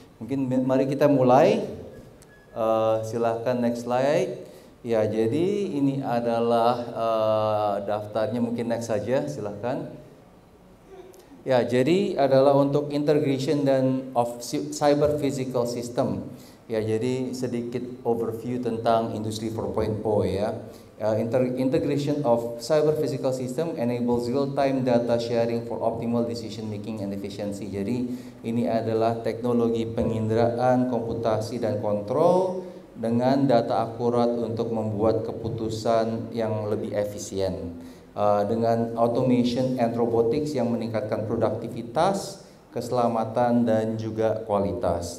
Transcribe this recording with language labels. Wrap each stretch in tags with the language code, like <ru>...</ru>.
<id>Mungkin mari kita mulai. Silahkan</id> <en>next slide.</en> <id>Ya, jadi ini adalah daftarnya, mungkin next saja silahkan. Ya, jadi adalah untuk</id> <en>integration dan of cyber physical system.</en> <id>Ya, jadi sedikit overview tentang industri 4.0 ya.</id> <en>Integration of cyber physical system enables real-time data sharing for optimal decision making and efficiency.</en> <id>Jadi ini adalah teknologi penginderaan, komputasi dan kontrol dengan data akurat untuk membuat keputusan yang lebih efisien. Dengan</id> <en>automation and robotics</en> <id>yang meningkatkan produktivitas, keselamatan dan juga kualitas.</id>